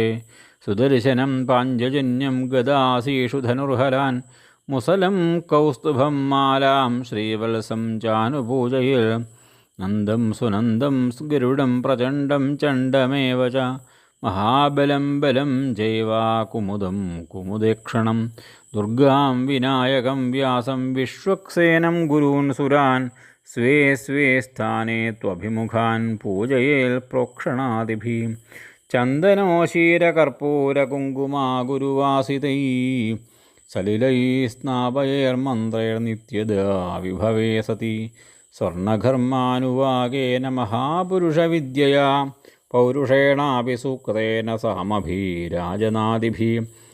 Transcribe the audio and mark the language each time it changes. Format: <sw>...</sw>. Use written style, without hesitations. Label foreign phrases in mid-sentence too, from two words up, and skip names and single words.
<sa>സുദർശനം പാഞ്ചജന്യം ഗദാസീഷു ധനുർഹരാൻ മുസലം കൗസ്തുഭം മാലാം ശ്രീവത്സം ചാനുപൂജയേൽ. നന്ദം സുനന്ദം ഗരുഡം പ്രചണ്ഡം ചണ്ഡമേവ ച മഹാബലം ബലം ചൈവാ കുമുദം കുമുദേക്ഷണം. ദുർഗാം വിനായകം വ്യാസം വിശ്വക്സേനം ഗുരൂൻ സുരാൻ स्वे स्वे स्थाने त्वभिमुखान् पूजयेल् प्रोक्षणादिभिः चन्दनोशीरकर्पूरकुङ्कुमा गुरुवासितैः सलिलैः स्नापयैर्मन्त्रैर्नित्यदा विभवे सति स्वर्णघर्मानुवाकेन महापुरुषविद्यया पौरुषेणापि सूक्तेन सामभिराजनादिभिः</sa>